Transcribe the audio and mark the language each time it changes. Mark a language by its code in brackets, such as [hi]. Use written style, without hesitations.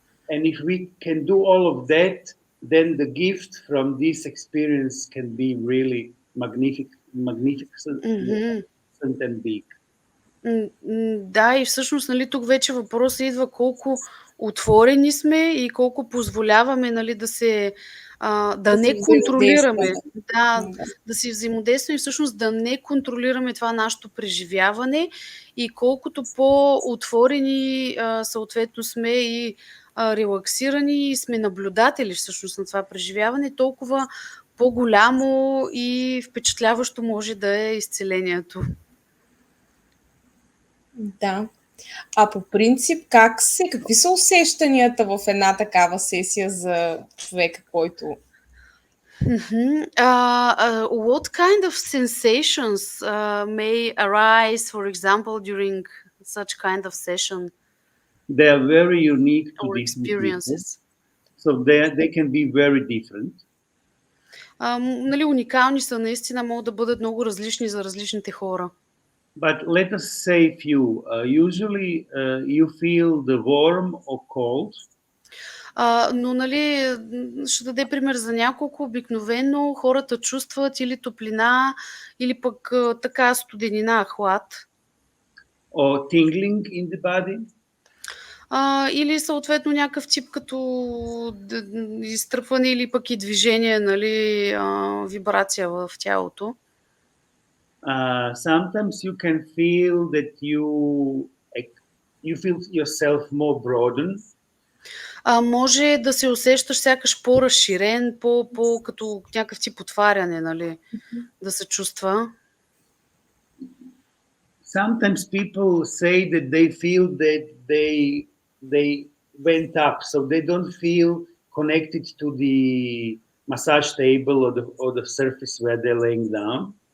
[en] And if we can do all of that, then the gift from this experience can be really magnificent and big. [bg] Да, и всъщност, нали, тук вече въпросът идва колко отворени сме и колко позволяваме, нали, да не контролираме, да си взаимодействаме и всъщност да не контролираме това нашето преживяване и колкото по-отворени съответно сме и релаксирани и сме наблюдатели всъщност на това преживяване, толкова по-голямо и впечатляващо може да е изцелението. Да. А по принцип, какви са усещанията в една такава сесия за човека, който... [en] What kind of sensations may arise, for example, during such kind of session They are very unique to or different people. experiences? So they can be very different. [bg] Нали, уникални са наистина, могат да бъдат много различни за различните хора. [en] But let us say few. Usually you feel the warm or cold. [bg] Но нали, ще даде пример за няколко. Обикновено хората чувстват или топлина, или пък така студенина, хлад. [en] Or tingling in the body. [bg] Или съответно някакъв тип като изтръпване или пък и движение, нали, вибрация в тялото. [en] Sometimes you can feel that you feel yourself more broadened. [bg] Може да се усещаш сякаш по-разширен, като някакъв тип отваряне, нали, да се чувства. [en] Sometimes people say that they feel that they went up, so they don't feel connected to the massage table or the surface where they're laying down.